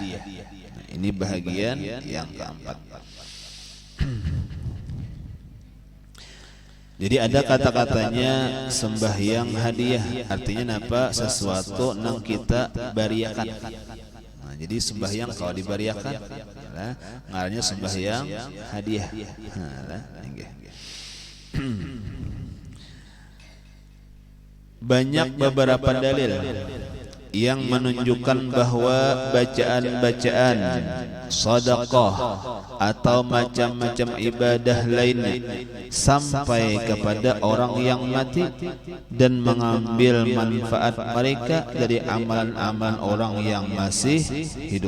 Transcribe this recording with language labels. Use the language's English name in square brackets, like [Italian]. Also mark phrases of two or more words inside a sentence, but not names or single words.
[Indonesian] Nah, ini bahagian yang keempat. Jadi ada kata-katanya sembahyang hadiah, artinya apa? Sesuatu yang kita bariakan. Nah, jadi sembahyang kalau dibariakan, ngarannya sembahyang hadiah. Banyak beberapa dalil yang menunjukkan bahwa bacaan-bacaan sedekah atau macam-macam ibadah lainnya sampai kepada orang yang mati dan mengambil manfaat mereka dari amalan-amalan orang yang masih hidup.